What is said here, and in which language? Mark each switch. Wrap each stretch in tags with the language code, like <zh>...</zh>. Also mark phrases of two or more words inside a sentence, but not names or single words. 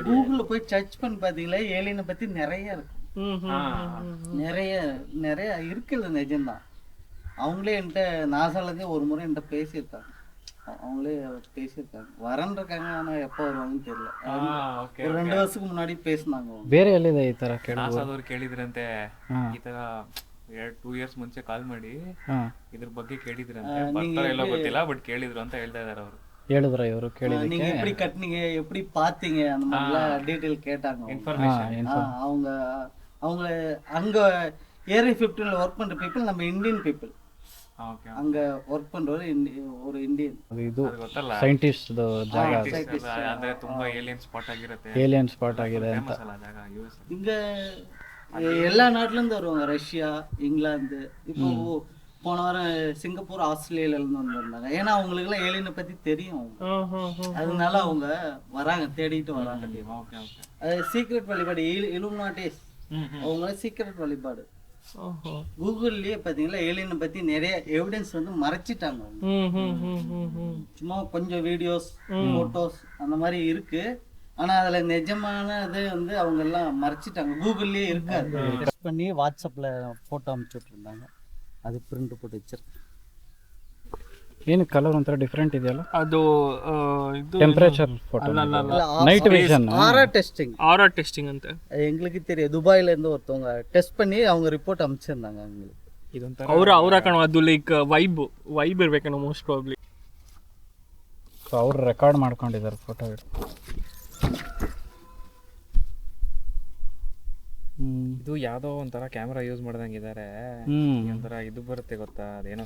<ta>கூகுள்ல போய் சர்ச் பண்ணி பாத்தீங்களா ஏலியனை பத்தி நிறைய இருக்கு. நிறைய நிறைய இருக்குல்ல, நிஜம்தான். அவங்களே என்கிட்ட நாசாலேருந்தே ஒரு முறை என்கிட்ட பேசியிருக்காங்க. அவங்களே பேசியிருக்காங்க, வரன்றிருக்காங்க. ஆனால் எப்போ வருவாங்கன்னு தெரியல. ஒரு 2</ta> <kn>ವರ್ಷಕ್ಕೆ ಮುನ್ನಾಡಿ</kn> <ta>பேசினாங்க.</ta> <kn>ಬೇರೆ ಎಲ್ಲಿದೆ ಈ ಥರ ನಾಸಾದವ್ರು ಕೇಳಿದ್ರಂತೆ, ಈ ಥರ 2 ಇಯರ್ಸ್ ಮುಂಚೆ ಕಾಲ್ ಮಾಡಿ ಇದ್ರ ಬಗ್ಗೆ ಕೇಳಿದ್ರಂತೆ. ಬರ್ತಾರೋ ಎಲ್ಲೋ ಗೊತ್ತಿಲ್ಲ, ಬಟ್ ಕೇಳಿದ್ರು ಅಂತ ಹೇಳ್ತಾ ಇದಾರೆ ಅವರು. ಹೇಳಿದ್ರ ಇವರು ಕೇಳಿದ್ರು,</kn> <ta>நீங்க எப்படி கட்டினீங்க, எப்படி பார்த்தீங்க, அந்த மாதிரிலாம் டீட்டெயில் கேட்டாங்க. இன்ஃபர்மேஷன் அவங்க அங்க ஏரியா 15ல ஒர்க் பண்ற பீப்புள் நம்ம</ta> <en>Indian people.</en> <ta>அங்க ஒர்க் பண்றவர் ஒரு இந்தியன்.</ta> <kn>ಇದು ಸೈಂಟಿಸ್ಟ್ ಜಾಗ ಅಂದ್ರೆ ತುಂಬಾ</kn> <en>alien spot</en> <kn>ಆಗಿರುತ್ತೆ.</kn> <en>alien spot</en> <kn>ಆಗಿದೆ ಅಂತ.</kn> <ta>இங்க எல்லா நாட்டுல இருந்து வருவாங்க. ரஷ்யா, இங்கிலாந்து, இப்போ போன வாரம் சிங்கப்பூர், ஆஸ்திரேலியால இருந்து வந்திருந்தாங்க. ஏன்னா அவங்களுக்கு எல்லாம் ஏலியனை பத்தி தெரியும், அதனால அவங்க வராங்க, தேடிட்டு வராங்க. அது சீக்ரெட் வழிபாடு, இலுமினாட்டிஸ் அவங்கள சீக்ரெட் வழிபாடு. கூகுள்லயே பாத்தீங்களா ஏலியனை பத்தி நிறைய எவிடன்ஸ் வந்து மறைச்சிட்டாங்க. சும்மா கொஞ்சம்</ta> <en>videos, photos</en> <ta>அந்த மாதிரி இருக்கு. ஆனா அதுல நிஜமானது வந்து அவங்க எல்லாம் மறைச்சிட்டாங்க, கூகுள்லயே இருக்காது. பண்ணி வாட்ஸ்அப்ல போட்டோ அனுப்பிச்சுட்டு இருந்தாங்க, அது பிரிண்ட் போட்டு வச்சிருக்கு.</ta> <kn>ಏನು ಕಲರ್ ಒಂಥರ ಡಿಫ್ರೆಂಟ್ ಇದೆಯಲ್ಲ ಅದು ಇದು</kn> <en>temperature photo night vision aura testing ಅಂತ</en> <ta>எங்களுக்கு தெரியும். துபாயில இருந்து ஒருத்தவங்க டெஸ்ட் பண்ணி அவங்க ரிப்போர்ட் அனுப்பிச்சிருந்தாங்க எங்களுக்கு.</ta> <kn>ಇದೊಂಥರ ಅವರ ಕಣೋ ಅದು</kn> <en>like vibe</en> <kn>ಇರಬೇಕೇನೋ</kn> <en>most probably.</en> <kn>ಸೊ ಅವ್ರು ರೆಕಾರ್ಡ್ ಮಾಡ್ಕೊಂಡಿದ್ದಾರೆ ಫೋಟೋ. ಇದು ಯಾವ್ದೋ ಒಂಥರ</kn> <en>camera use</en> <kn>ಮಾಡ್ದಂಗಿದ್ದಾರೆ. ಒಂಥರ ಇದು ಬರುತ್ತೆ ಗೊತ್ತಾ, ಅದೇನೋ</kn>